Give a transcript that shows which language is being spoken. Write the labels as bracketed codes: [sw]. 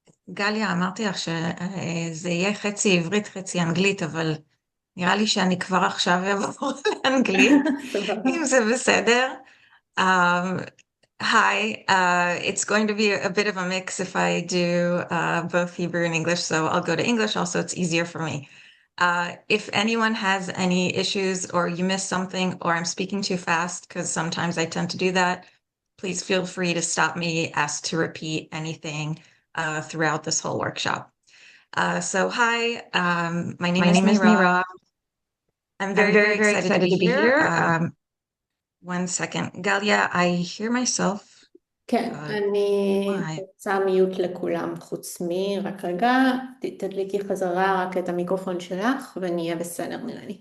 [he] גליה, אמרתי לך שזה יהיה חצי עברית, חצי אנגלית, אבל נראה לי שאני כבר עכשיו אעבור לאנגלית, אם זה בסדר. [en] Hi, it's going to be a bit of a mix if I do both Hebrew and English, so I'll go to English also, it's easier for me. If anyone has any issues or you missed something or I'm speaking too fast, because sometimes I tend to do that, please feel free to stop me, ask to repeat anything throughout this whole workshop. So hi, my name is Miirab. I'm very, very excited to be here. One second. Galia, I hear myself. [he] כן, אני רוצה מיוט לכולם חוץ מי, רק רגע, תדליקי חזרה רק את המיקרופון שלך ונהיה בסדר נראה לי.